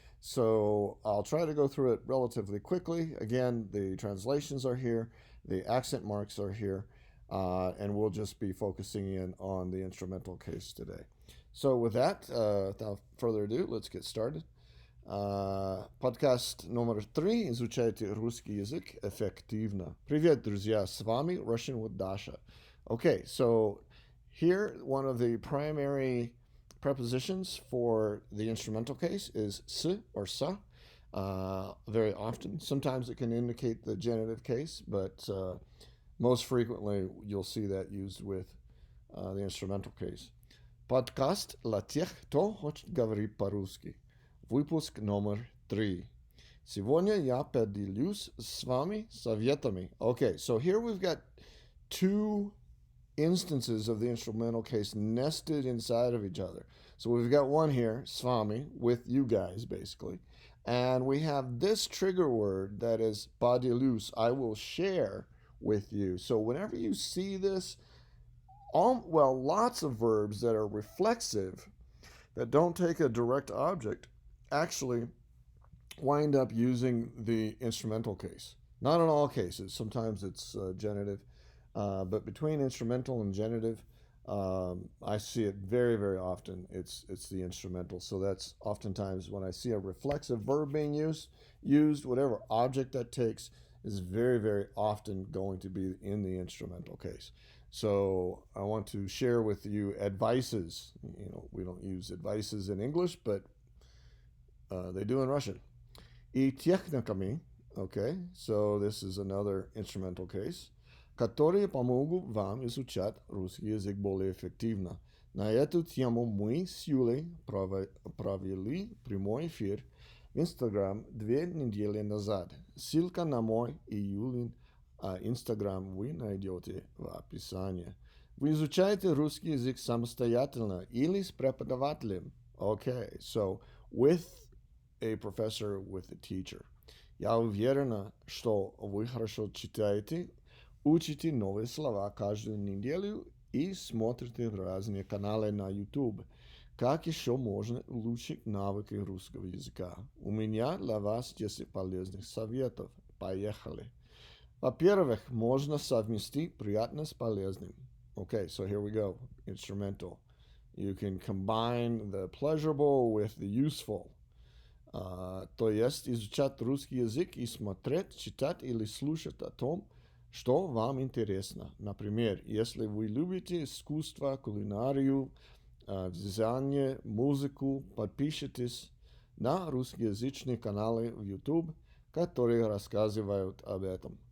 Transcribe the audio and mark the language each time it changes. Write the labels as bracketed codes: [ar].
[en] So I'll try to go through it relatively quickly. Again, the translations are here, the accent marks are here, and we'll just be focusing in on the instrumental case today. So, with that, without further ado, let's get started. [ru] Подкаст номер 3. Изучайте русский язык эффективно. Привет, друзья, с вами Russian with Dasha. [en] Okay, so here one of the primary prepositions for the instrumental case is s or sa. Very often, sometimes it can indicate the genitive case, but most frequently you'll see that used with the instrumental case. [ru] Подкаст для тех, кто хочет говорить по-русски. Выпуск номер 3. Сегодня я поделюсь с вами советами. [en] Okay, so here we've got two instances of the instrumental case nested inside of each other. So we've got one here, s vami, with you guys, basically. And we have this trigger word that is поделюсь, I will share with you. So whenever you see this, lots of verbs that are reflexive, that don't take a direct object, actually wind up using the instrumental case. Not in all cases. Sometimes it's genitive, but between instrumental and genitive, I see it very, very often. It's the instrumental. So that's oftentimes when I see a reflexive verb being used, whatever object that takes is very, very often going to be in the instrumental case. So I want to share with you advices. We don't use advices in English, but they do in Russian. [ru] И техниками, [en] okay, so this is another instrumental case, [ru] которые помогут вам изучать русский язык более эффективно. На эту тему мы с Юлей провели прямой эфир в Instagram 2 недели назад. Ссылка на мой и Юлин Instagram вы найдете в описании. Вы изучаете русский язык самостоятельно или с преподавателем. [en] Okay, so with a professor, with a teacher. [ru] Я уверена, что вы хорошо читаете, учите новые слова каждую неделю и смотрите разные каналы на YouTube. Как еще можно улучшить навыки русского языка? У меня для вас 10 полезных советов. Поехали. Во-первых, можно совместить приятное с полезным. [en] Okay, so here we go. Instrumental. You can combine the pleasurable with the useful. [ru] То есть изучать русский язык и смотреть, читать или слушать о том, что вам интересно. Например, если вы любите искусство, кулинарию, вязание, музыку, подпишитесь на русскоязычные каналы в YouTube, которые рассказывают об этом.